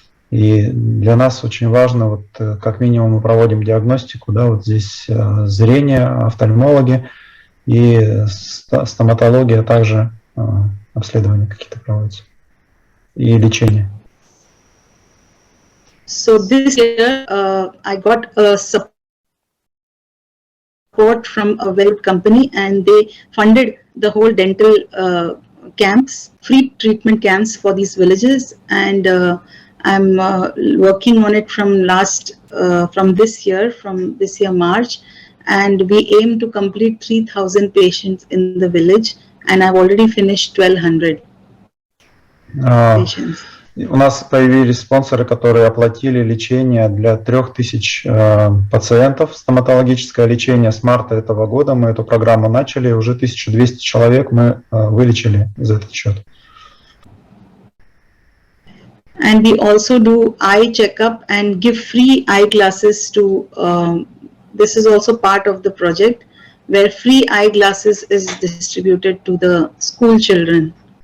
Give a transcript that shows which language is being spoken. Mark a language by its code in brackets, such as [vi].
[ru] И для нас очень важно, вот как минимум мы проводим диагностику, да, вот здесь зрение, офтальмологи и стоматология, а также обследования какие-то проводятся и лечение. [en] So this year I got a support from a very good company, and they funded the whole dental camps, free treatment camps for these villages, and I'm working on it from this year March, and we aim to complete 3,000 patients in the village, and I've already finished 1,200 patients. [ru] У нас появились спонсоры, которые оплатили лечение для 3000 пациентов, стоматологическое лечение. С марта этого года мы эту программу начали, уже 1200 человек мы вылечили за этот счет. [en] And we also do eye checkup and give free eyeglasses to, this is also part of the project, where free eyeglasses is distributed to the school children.